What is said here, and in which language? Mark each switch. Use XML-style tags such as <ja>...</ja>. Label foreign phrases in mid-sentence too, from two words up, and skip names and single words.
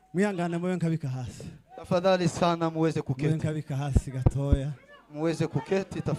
<rw>mwihangane mube nkabika hasi</rw> <sw>Tafadhali sana muweze</sw> <rw>mube</rw> <sw>kuketi.</sw> <rw>nkabika hasi gatoya</rw> <sw>Muweze kuketi tafadhali.</sw>